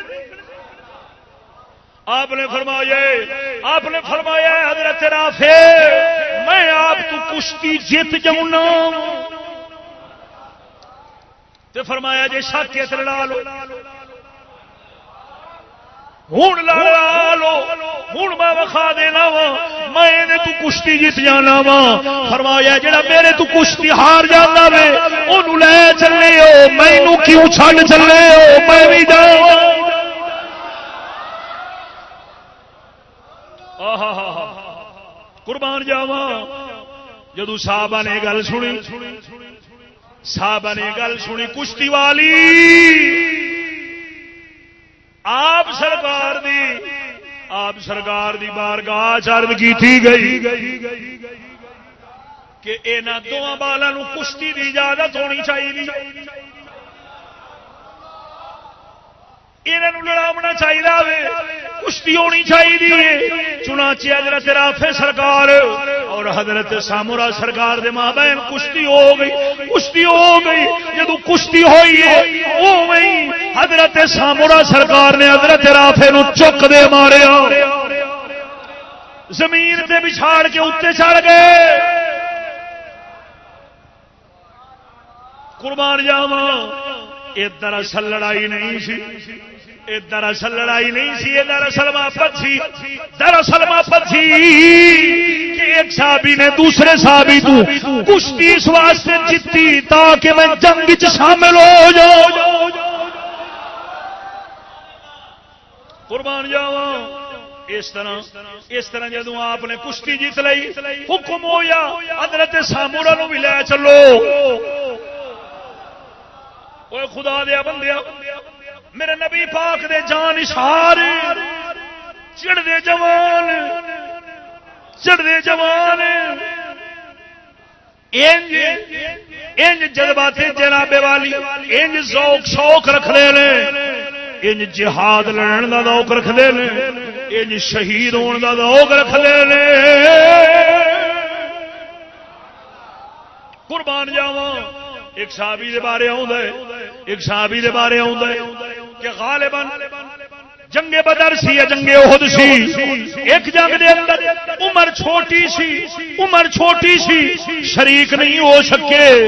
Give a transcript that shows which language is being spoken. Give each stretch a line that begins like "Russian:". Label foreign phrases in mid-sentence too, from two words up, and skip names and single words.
Punjabi: آپ نے فرمایا حضرت رافع میں آپ کو کشتی جیت جاؤں نا، تے فرمایا جی شک ہے لڑا لو، ہوں لڑا لو، ہوں میں وکھا دینا وا میں تو کشتی جیت جانا وا۔ فرمایا جڑا میرے تو کشتی ہار جانا وے انہوں لے چلے ہو، مینوں کیوں چھڈ چلے ہو، میں بھی جاواں۔ قربان جاواں۔ جدو صحابہ نے گل سنی، صحابہ نے گل سنی کشتی والی، آپ سرکار دی بارگاہ عرض کیتی گئی کہ انہاں دونوں بالاں نو کشتی دی اجازت ہونی چاہیے، انہاں نو لڑاونا چاہیے، کشتی ہونی چاہیے۔ چنانچہ حضرت رافع سرکار اور حضرت سامورا سرکار دے مابین کشتی ہو گئی۔ جدو کشتی ہوئی ہے اوویں حضرت سامورا سرکار نے حضرت رافع نو چک دے ماریا، زمین تے بچھاڑ کے اتنے چڑھ گئے۔ قربان جاواں، یہ دراصل لڑائی نہیں سی، یہ دراصل لڑائی نہیں سی، یہ دراصل محبت سی۔ دراصل محبت سی کہ ایک صحابی نے دوسرے صحابی تو کشتی اس واسطے جیتی تاکہ میں جنگ وچ شامل ہو جاؤں۔ قربان جاواں، اس طرح جدوں آپ نے کشتی جیت لئی، حکم ہویا حضرت سامورا نو بھی لے چلو۔ اوے خدا دیا بندیا، میرے نبی پاک دے جان اشار چڑھدے جوان انج جذبات جناب والی، انج ذوق شوق رکھدے نے، انج جہاد لڑن دا ذوق رکھدے نے، انج شہید ہون دا ذوق رکھدے نے۔ قربان جاواں، ایک صحابی دے بارے آوندا ہے، کہ غالباً جنگ بدر سی یا جنگ احد سی، ایک جنگ دے اندر عمر چھوٹی سی شریک نہیں ہو سکے۔